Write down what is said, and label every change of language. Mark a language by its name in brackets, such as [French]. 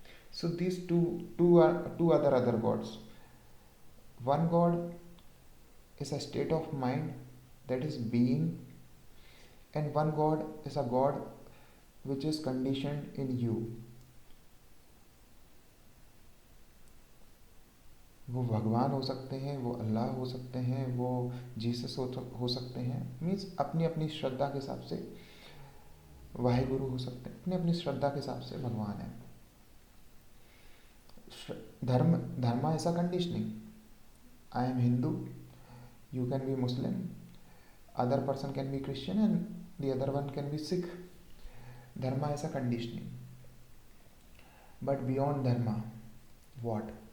[English] So these two other gods. One God is a state of mind, that is being, and one God is a God which is conditioned in you. [Hindi] वो भगवान हो सकते हैं, वो अल्लाह हो सकते हैं, वो जीसस हो सकते हैं, मीन्स अपनी अपनी श्रद्धा के हिसाब से वाहेगुरु हो सकते हैं, अपनी अपनी श्रद्धा के हिसाब से भगवान है। धर्म ऐसा [English] Conditioning, I am Hindu, you can be Muslim, other person can be Christian, and the other one can be Sikh. Dharma is a conditioning. But beyond dharma, what?